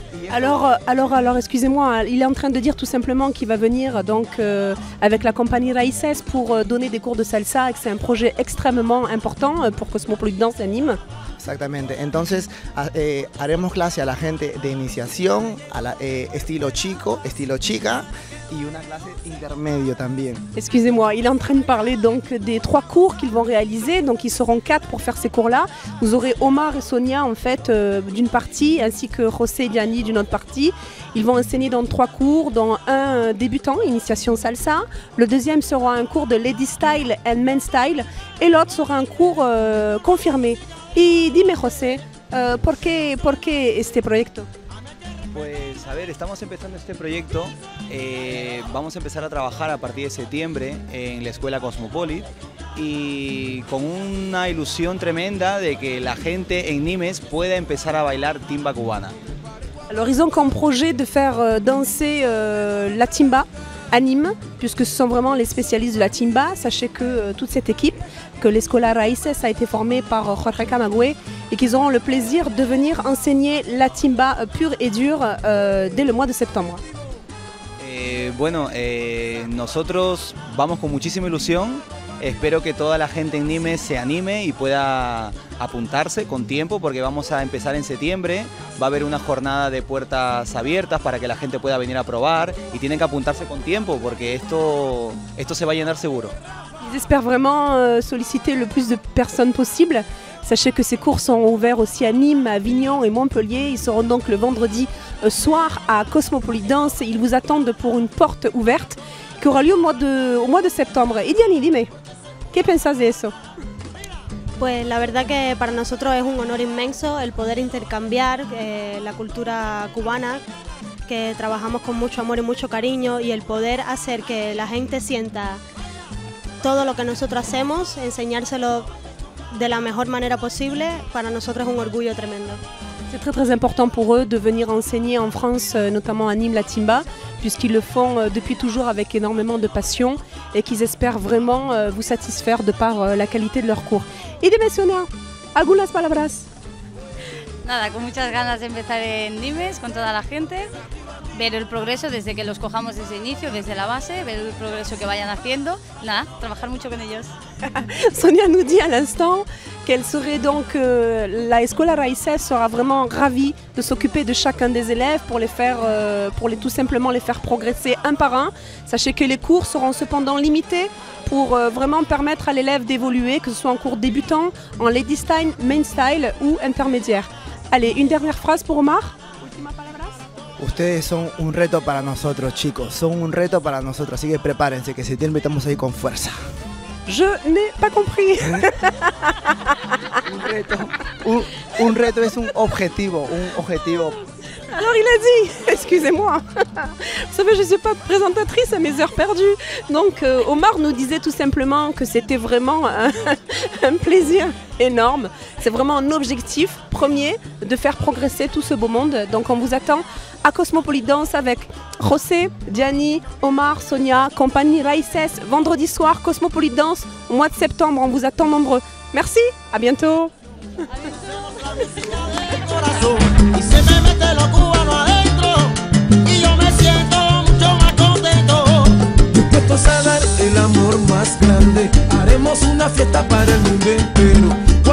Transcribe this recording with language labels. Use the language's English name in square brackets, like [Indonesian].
[French] Alors, excusez-moi, il est en train de dire tout simplement qu'il va venir donc avec la compagnie Raíces pour donner des cours de salsa et que c'est un projet extrêmement important pour Cosmopolidance à Nîmes. [Spanish] Exactamente, entonces haremos clase a la gente de iniciación, estilo chico, estilo chica y una clase intermedio también. [French] Excusez-moi, il est en train de parler donc des 3 cours qu'ils vont réaliser, donc ils seront 4 pour faire ces cours-là. Vous aurez Omar et Sonia en fait d'une partie, ainsi que José et Diani d'une autre partie. Ils vont enseigner dans 3 cours, dont un débutant, initiation salsa. Le deuxième sera un cours de Lady Style and Men Style et l'autre sera un cours confirmé. [Spanish] Y dime José, ¿por qué este proyecto? Pues a ver, estamos empezando este proyecto, vamos a empezar a trabajar a partir de septiembre en la escuela Cosmopolit y con una ilusión tremenda de que la gente en Nimes pueda empezar a bailar timba cubana. [French] Alors ils ont comme projet de faire danser la timba à Nîmes, puisque ce sont vraiment les spécialistes de la timba. Sachez que toute cette équipe, que l'Escola Raíces a été formée par Jorge Camagüey et qu'ils auront le plaisir de venir enseigner la timba pure et dure dès le mois de septembre. [Spanish] Bueno, nosotros vamos con muchísima ilusión. Espero que toda la gente en Nimes se anime y pueda apuntarse con tiempo porque vamos a empezar en septiembre. Va a haber una jornada de puertas abiertas para que la gente pueda venir a probar y tienen que apuntarse con tiempo porque esto se va a llenar seguro. [French] Ils espèrent vraiment solliciter le plus de personnes possible. Sachez que ces cours sont ouverts aussi à Nîmes, à Avignon et Montpellier. Ils seront donc le vendredi soir à Cosmopolidance. Ils vous attendent pour une porte ouverte qui aura lieu au mois de septembre. [Spanish] Y Diani, dime, ¿qué pensás de eso? Pues la verdad que para nosotros es un honor inmenso el poder intercambiar la cultura cubana, que trabajamos con mucho amor y mucho cariño, y el poder hacer que la gente sienta todo lo que nosotros hacemos, enseñárselo de la mejor manera posible, para nosotros es un orgullo tremendo. [French] C'est très très important pour eux de venir enseigner en France, notamment à Nîmes la timba, puisqu'ils le font depuis toujours avec énormément de passion et qu'ils espèrent vraiment vous satisfaire de par la qualité de leurs cours. [Spanish] Y dime, Sonia, algunas palabras. Nada, con muchas ganas de empezar en Nimes con toda la gente, ver el progreso desde que los cojamos desde el inicio, desde la base, ver el progreso que vayan haciendo, nada, trabajar mucho con ellos. [French] Sonia nous dit à l'instant qu'elle serait donc, la Escuela Raíces sera vraiment ravie de s'occuper de chacun des élèves pour les faire, tout simplement les faire progresser un par un. Sachez que les cours seront cependant limités pour vraiment permettre à l'élève d'évoluer, que ce soit en cours débutant, en lady style, main style ou intermédiaire. Allez, une dernière phrase pour Omar. [Spanish] Última palabras. Ustedes son un reto para nosotros, chicos, son un reto para nosotros, así que prepárense, que septiembre estamos ahí con fuerza. [French] Je n'ai pas compris. [Spanish] Un reto es un objetivo, [French] Alors il a dit, excusez-moi, vous savez je ne suis pas présentatrice à mes heures perdues, donc Omar nous disait tout simplement que c'était vraiment un plaisir énorme, c'est vraiment un objectif premier de faire progresser tout ce beau monde, donc on vous attend à Cosmopolidance avec José, Diani, Omar, Sonia, compagnie Raíces, vendredi soir Cosmopolidance, au mois de septembre, on vous attend nombreux. Merci, à bientôt. [Spanish] Y se me mete lo cubano adentro y yo me siento mucho más contento. Dispuestos a dar el amor más grande, haremos una fiesta para el mundo entero.